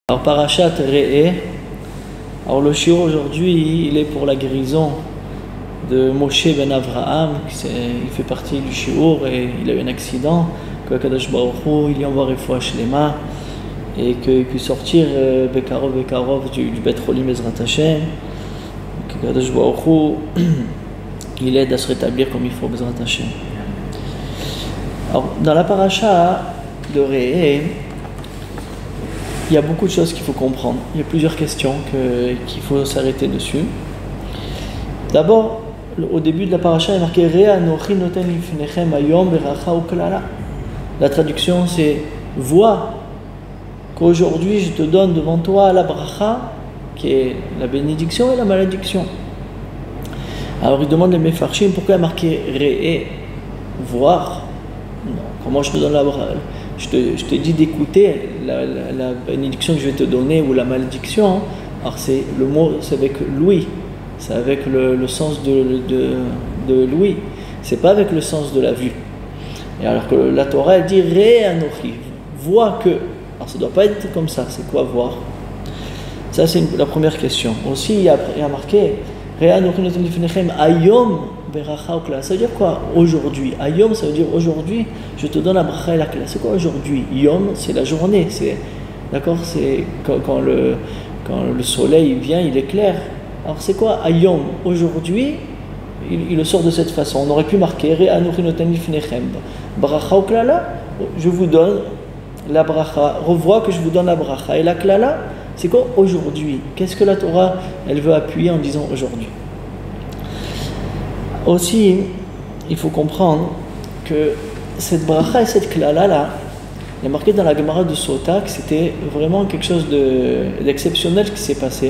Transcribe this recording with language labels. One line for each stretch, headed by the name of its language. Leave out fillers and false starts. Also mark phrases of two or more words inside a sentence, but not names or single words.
French: Alors Parashat Re'eh, alors le shiur aujourd'hui il est pour la guérison de Moshe ben Avraham, il fait partie du shiur et il a eu un accident, que Kadosh Baruch Hu il y envoie
Hebrew: רפואה שלמה
French: et qu'il puisse sortir Bekarov du
Hebrew: בית חולים עזרת השם,
French: que Kadosh Baruch Hu il aide à se rétablir comme il faut
Hebrew: עזרת השם.
French: Alors dans la paracha de Re'eh, il y a beaucoup de choses qu'il faut comprendre. Il y a plusieurs questions qu'il faut s'arrêter dessus. D'abord, au début de la paracha, il est marqué
Hebrew: ראה אנכי נתן לפניכם היום ברכה וקללה.
French: La traduction c'est vois qu'aujourd'hui je te donne devant toi la bracha, qui est la bénédiction et la malédiction. Alors il demande les Mefarshim pourquoi il est marqué Re'eh, voir. Non, comment je te donne la bracha? Je te dis d'écouter la bénédiction que je vais te donner ou la malédiction. Alors c'est le mot, c'est avec l'ouïe, c'est avec le sens de l'ouïe. C'est pas avec le sens de la vue. Et alors que la Torah elle dit
Hebrew: ראה אנכי,
French: vois que. Alors ça doit pas être comme ça. C'est quoi voir? Ça c'est la première question. Aussi il y a marqué
Hebrew: ראה אנכי נתן לפניכם היום.
French: Ça veut dire quoi aujourd'hui? Ayom, ça veut dire aujourd'hui, je te donne la bracha et la kla. C'est quoi aujourd'hui? Yom, c'est la journée. D'accord? C'est quand le soleil vient, il éclaire. Alors c'est quoi Ayom? Aujourd'hui, il le sort de cette façon. On aurait pu marquer
Hebrew: ראה אנכי נתן לפניכם ברכה וקללה.
French: Je vous donne la bracha. Revois que je vous donne la bracha et la klala. C'est quoi aujourd'hui? Qu'est-ce que la Torah elle veut appuyer en disant aujourd'hui? Aussi, il faut comprendre que cette bracha et cette klala-là, il est marqué dans la Gemara de Sota que c'était vraiment quelque chose d'exceptionnel qui s'est passé.